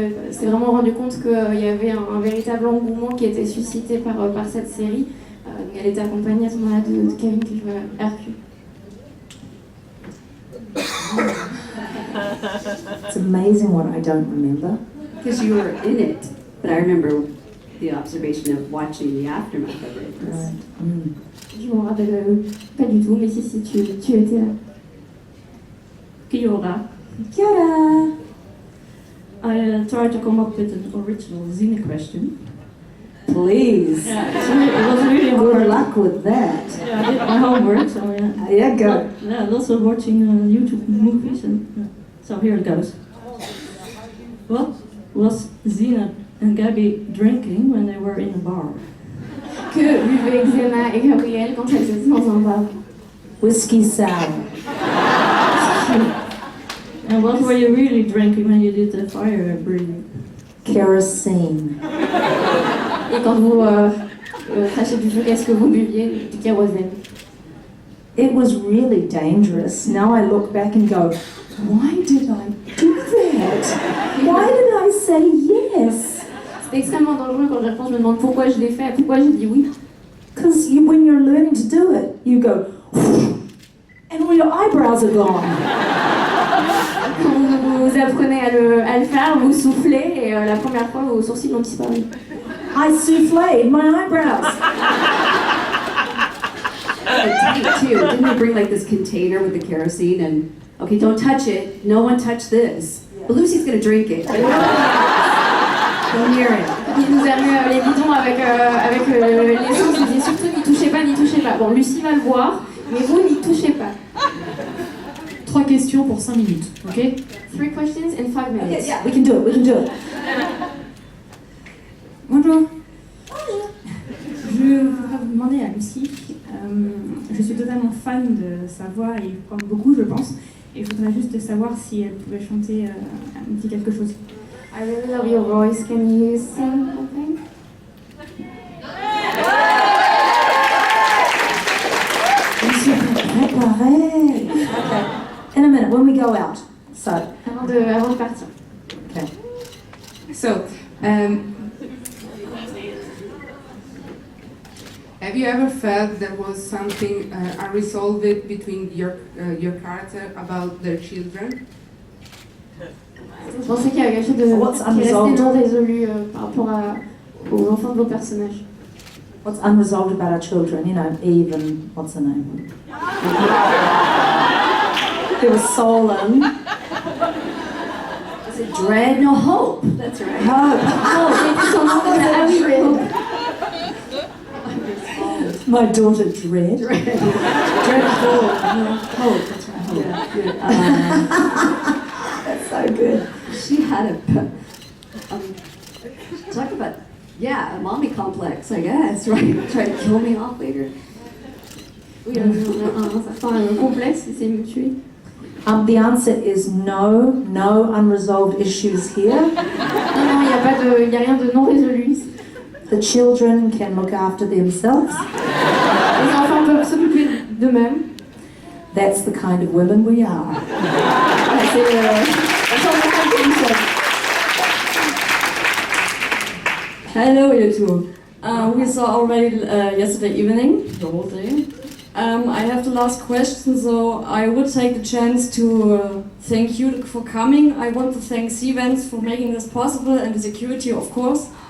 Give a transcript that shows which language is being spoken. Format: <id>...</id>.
<fr>S'est vraiment rendu compte qu'il y avait un véritable engouement qui était suscité par cette série. Elle était accompagnée à ce moment-là de Kevin qui jouait Hercule.</fr> <en>It's amazing what I don't remember. Because you were in it, but I remember the observation of watching the aftermath of it. Right.</en> <fr>Je m'en rappelle pas du tout, mais si tu étais là.</fr> <mi>Kia ora. Kia ora.</mi> <en>I tried to come up with an original Xena question. Please. Yeah, it was really hard. Good luck with that. Yeah, I did my homework, so yeah. Yeah, go. Yeah, lots of watching YouTube movies, and so here it goes. What was Xena and Gabby drinking when they were in a bar?</en> <fr>Que buvaient Xena et Gabriel quand elles étaient dans un bar?</fr> <en>Whiskey sour. And what were you really drinking when you did the fire breathing? Kerosene.</en> <fr>Et quand vous crachez du feu, qu'est-ce que vous buviez? Du kérosène.</fr> <en>It was really dangerous. Now I look back and go, why did I do that? Why did I say yes?</en> <fr>C'est extrêmement dangereux quand j'y repense, je me demande pourquoi je l'ai fait, pourquoi j'ai dit oui.</fr> <en>Because when you're learning to do it, you go, and all your eyebrows are gone.</en> <fr>Quand vous apprenez à le faire, vous soufflez et la première fois, vos sourcils ont disparu.</fr> <en>I souffled my eyebrows. Too. Didn't they bring like this container with the kerosene and, okay, don't touch it, no one touch this. But Lucy's gonna drink it. Don't hear it.</en> <fr>Il nous a mis les bidons avec l'essence, il dit surtout n'y touchez pas, n'y touchez pas. Bon, Lucie va le boire, mais vous n'y touchez pas. 3 questions pour 5 minutes, ok?</fr> <en>3 questions in 5 minutes. Okay, yeah, we can do it, we can do it.</en> <fr>Bonjour. Je voudrais vous demander à Lucie, je suis totalement fan de sa voix et il parle beaucoup, je pense, et je voudrais juste savoir si elle pouvait chanter un petit quelque chose.</fr> <en>I really love your voice. Can you sing something?</en> <fr>Je suis préparée. Okay.</fr> <en>In a minute, when we go out. So.</en> <fr>Avant de partir.</fr> <en>Okay. So, have you ever felt there was something unresolved between your character about their children?</en> <fr>Je pensais qu'il y avait quelque chose qui restait non résolu par rapport aux enfants de vos personnages.</fr> <en>What's unresolved about our children? You know, Eve and what's her name? There was Solon. Is it Dread? No, Hope. That's right. Hope.</en> <fr>Ah oui, Hope.</fr> <en>My daughter Dread. Dread Hope. Hope. That's right. Hope. Yeah. That's so good. She had talk about, a mommy complex, I guess, right? Try to kill me off later.</en> <fr>Oui, un complexe, c'est me tuer.</fr> <en>The answer is no, no unresolved issues here.</en> <fr>Non, non, il y a rien de non résolu ici.</fr> <en>The children can look after themselves.</en> <fr>Les enfants peuvent s'occuper d'eux-mêmes.</fr> <en>That's the kind of women we are.</en> <fr>C'est la sorte de femme que nous sommes.</fr> <en>Hello, you two. We saw already yesterday evening, the whole day. I have the last question, so I would take the chance to thank you for coming. I want to thank Xenite for making this possible and the security, of course.</en>